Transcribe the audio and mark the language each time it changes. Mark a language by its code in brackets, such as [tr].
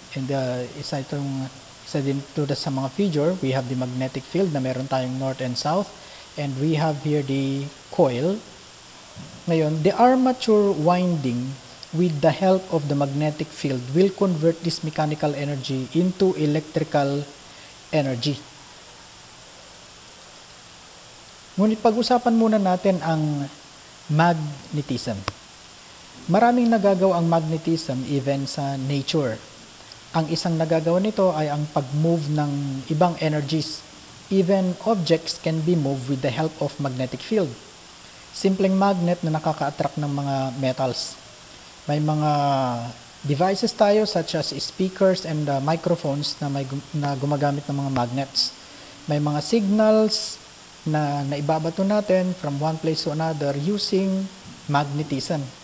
[en] And [tl] isa dito sa mga [en] figure, we have the magnetic field [tl] na meron tayong [en] north and south. And we have here the coil. [tl] Ngayon, [en] the armature winding with the help of the magnetic field will convert this mechanical energy into electrical energy. [tl] Ngunit pag-usapan muna natin ang magnetism. Maraming nagagawa ang magnetism even sa nature. Ang isang nagagawa nito ay ang pag-move ng ibang energies. [en] Even objects can be moved with the help of magnetic field. [tl] Simpleng magnet na nakaka-attract ng mga metals. May mga devices tayo [en] such as speakers and microphones [tl] na gumagamit ng mga magnets. May mga signals na naibabato natin [en] from one place to another using magnetism.